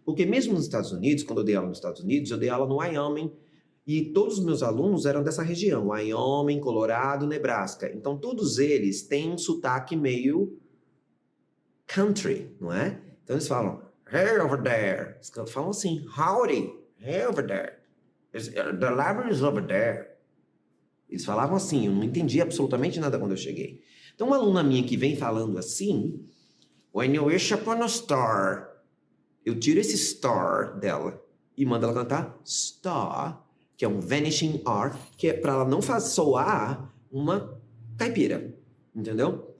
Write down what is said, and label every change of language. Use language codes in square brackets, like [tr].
[pt] Porque mesmo nos Estados Unidos, quando eu dei aula nos Estados Unidos, eu dei aula no Wyoming, e todos os meus alunos eram dessa região, Wyoming, Colorado, Nebraska. Então, todos eles têm um sotaque meio country, não é? Então, eles falam, [en] hey, over there. [pt] Eles falam assim, [en] howdy, hey, over there. The library is over there. [pt] Eles falavam assim, eu não entendi absolutamente nada quando eu cheguei. Então, uma aluna minha que vem falando assim, [en] when you wish upon a star, [pt] eu tiro esse star dela e mando ela cantar star, que é um vanishing R, que é para ela não soar uma caipira, entendeu?